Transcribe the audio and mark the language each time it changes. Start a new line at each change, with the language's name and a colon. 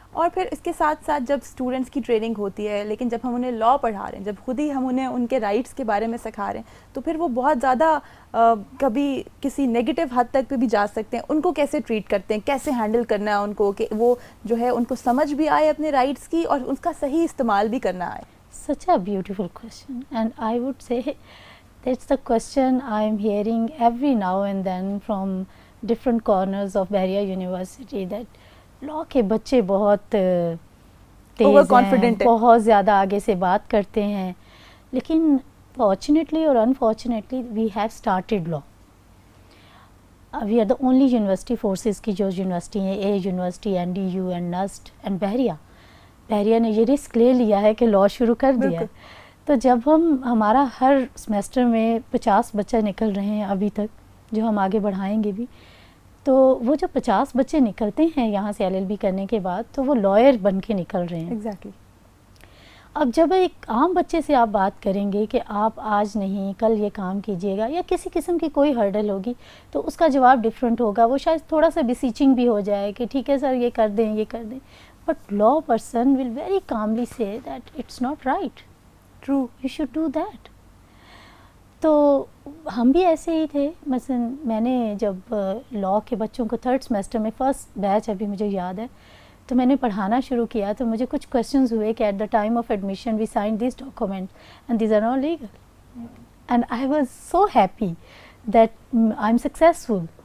Urdu: اور پھر اس کے ساتھ ساتھ جب اسٹوڈنٹس کی ٹریننگ ہوتی ہے, لیکن جب ہم انہیں لا پڑھا رہے ہیں, جب خود ہی ہم انہیں ان کے رائٹس کے بارے میں سکھا رہے ہیں, تو پھر وہ بہت زیادہ کبھی کسی نیگیٹو حد تک پہ بھی جا سکتے ہیں. ان کو کیسے ٹریٹ کرتے ہیں, کیسے ہینڈل کرنا ہے ان کو کہ وہ جو ہے ان کو سمجھ بھی آئے اپنے رائٹس کی اور اس کا صحیح استعمال بھی کرنا آئے.
English: Such a beautiful question, and I would say that's the question I am hearing every now and then from different corners of Bahria University, that law
Urdu: کے بچے بہت تیز ہیں, بہت زیادہ آگے سے بات کرتے ہیں,
English: لیکن fortunately اور unfortunately we have started law. We are the only university
Urdu: forces کی جو یونیورسٹی ہیں, a university, NDU and NUST and بحریہ نے یہ رسک لے لیا ہے کہ لا شروع کر دیا ہے. تو جب ہمارا ہر سمیسٹر میں 50 بچہ نکل رہے ہیں ابھی تک, جو ہم آگے بڑھائیں گے بھی, تو وہ جو 50 بچے نکلتے ہیں یہاں سے LLB کرنے کے بعد, تو وہ لائر بن کے نکل رہے ہیں.
English: Exactly.
Urdu: اب جب ایک عام بچے سے آپ بات کریں گے کہ آپ آج نہیں کل یہ کام کیجیے گا, یا کسی قسم کی کوئی ہرڈل ہوگی, تو اس کا جواب ڈفرینٹ ہوگا. وہ شاید تھوڑا سا بیسیچنگ بھی ہو جائے کہ ٹھیک ہے سر یہ کر دیں, یہ کر دیں.
English: But law person will very calmly say that it's not right. True. You should do that.
Urdu: تو ہم بھی ایسے ہی تھے. مثلا میں نے جب لاء کے بچوں کو 3rd سیمسٹر میں فرسٹ بیچ ابھی مجھے یاد ہے, تو میں نے پڑھانا شروع کیا, تو مجھے کچھ کویشچنز ہوئے کہ
English: At the time of admission we sign these documents and these are not legal, and I was so happy that I am successful.